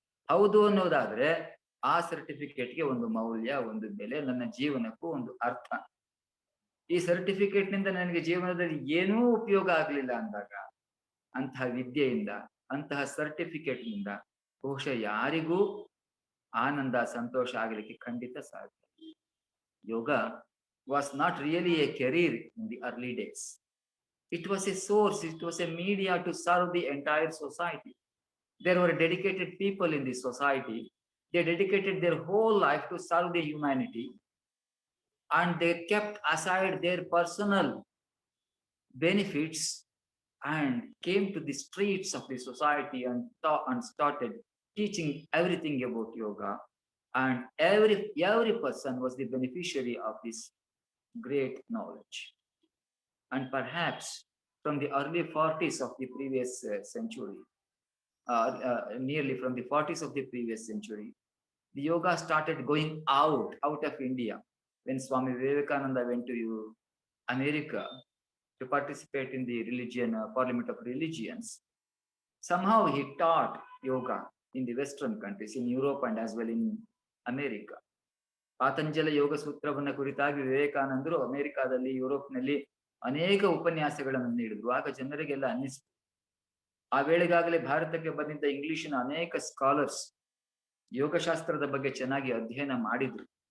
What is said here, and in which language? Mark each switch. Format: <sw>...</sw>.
<kn>ಹೌದು ಅನ್ನೋದಾದ್ರೆ ಆ ಸರ್ಟಿಫಿಕೇಟ್ಗೆ ಒಂದು ಮೌಲ್ಯ, ಒಂದು ಬೆಲೆ, ನನ್ನ ಜೀವನಕ್ಕೂ ಒಂದು ಅರ್ಥ. ಈ ಸರ್ಟಿಫಿಕೇಟ್ ನಿಂದ ನನಗೆ ಜೀವನದಲ್ಲಿ ಏನೂ ಉಪಯೋಗ ಆಗ್ಲಿಲ್ಲ ಅಂದಾಗ ಅಂತಹ ವಿದ್ಯೆಯಿಂದ, ಅಂತಹ ಸರ್ಟಿಫಿಕೇಟ್ ನಿಂದ ಬಹುಶಃ ಯಾರಿಗೂ ಆನಂದ, ಸಂತೋಷ ಆಗಲಿಕ್ಕೆ ಖಂಡಿತ ಸಾಧ್ಯ.</kn> <en>Yoga was not really a career in the early days. It was a source, it was a media to serve the entire society. There were dedicated people in the society. They dedicated their whole life to serve the humanity, and they kept aside their personal benefits and came to the streets of the society and started teaching everything about yoga, and every person was the beneficiary of this great knowledge. And perhaps from the early 40s of the previous century, nearly from the 40s of the previous century, the yoga started going out of India. When Swami Vivekananda went to America to participate in the Parliament of Religions, somehow he taught yoga in the Western countries, in Europe and as well in America.</en> <kn>ಪಾತಂಜಲ ಯೋಗ ಸೂತ್ರವನ್ನ ಕುರಿತಾಗಿ ವಿವೇಕಾನಂದರು ಅಮೆರಿಕಾದಲ್ಲಿ, ಯುರೋಪ್ನಲ್ಲಿ ಅನೇಕ ಉಪನ್ಯಾಸಗಳನ್ನು ನೀಡಿದ್ರು. ಆಗ ಜನರಿಗೆಲ್ಲ ಅನ್ನಿಸ್ತು, ಆ ವೇಳೆಗಾಗಲೇ ಭಾರತಕ್ಕೆ ಬಂದಿದ್ದ ಇಂಗ್ಲಿಷಿನ ಅನೇಕ ಸ್ಕಾಲರ್ಸ್ ಯೋಗಶಾಸ್ತ್ರದ ಬಗ್ಗೆ ಚೆನ್ನಾಗಿ ಅಧ್ಯಯನ ಮಾಡಿದ್ರು.</kn>